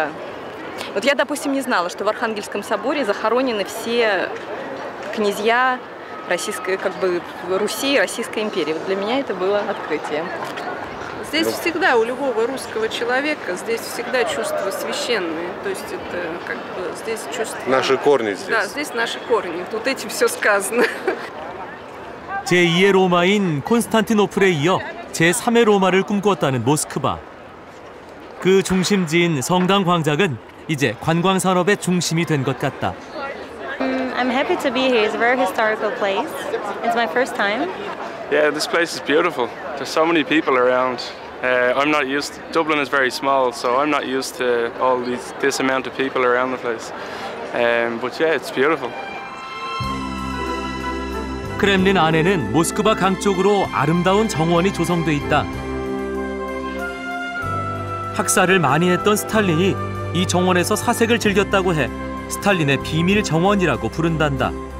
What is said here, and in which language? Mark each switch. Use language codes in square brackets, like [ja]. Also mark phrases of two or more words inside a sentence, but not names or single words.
[ru] Вот я, допустим, не знала, что в Архангельском соборе захоронены все князья российской, Руси и Российской империи. Вот для меня это было открытием. Здесь всегда у любого русского человека здесь всегда чувства священные, то есть это здесь чувства. Наши корни здесь. Да, здесь наши корни. Тут этим все сказано. [ko] 제2의 로마인 콘스탄티노플에 이어 제3의 로마를 꿈꾸었다는 모스크바. 그 중심지인 성당 광장은 이제 관광 산업의 중심이 된 것 같다. [en] I'm happy to be here. It's a very historical place. It's my first time. Yeah, this place is beautiful. There's so many people around. I'm not used to, Dublin is very small, so I'm not used to all this amount of people around the place. But yeah, it's beautiful. [ko] 크렘린 안에는 모스크바 강 쪽으로 아름다운 정원이 조성돼 있다. 학살을 많이 했던 스탈린이 이 정원에서 사색을 즐겼다고 해 스탈린의 비밀 정원이라고 부른단다.